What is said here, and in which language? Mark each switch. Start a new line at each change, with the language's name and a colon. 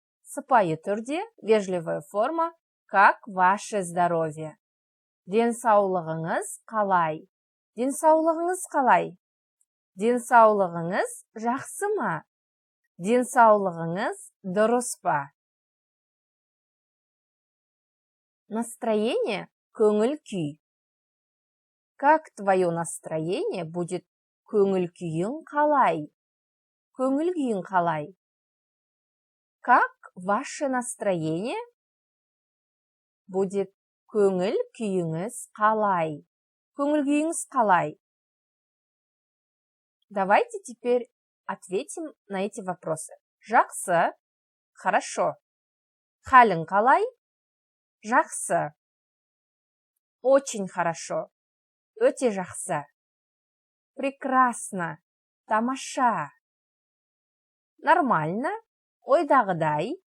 Kazakh: Сыпайы түрде
Russian: вежливая форма «как ваше здоровье».
Kazakh: Денсаулығыңыз қалай? Денсаулығыңыз қалай? Денсаулығыңыз жақсы ма? Денсаулығыңыз дұрыс па?
Russian: Настроение –
Kazakh: көңіл күй.
Russian: Как твое настроение будет
Kazakh: көңіл күйің қалай? Көңіл күйің қалай?
Russian: Как ваше настроение будет
Kazakh: көңіл күйіңіз қалай? Көңіл күйіңіз қалай?
Russian: Давайте теперь ответим на эти вопросы.
Kazakh: Жақсы.
Russian: Хорошо.
Kazakh: Халің қалай? Жақсы.
Russian: Очень хорошо.
Kazakh: Өте жақсы.
Russian: Прекрасно.
Kazakh: Тамаша.
Russian: Нормально.
Kazakh: Ойдағыдай.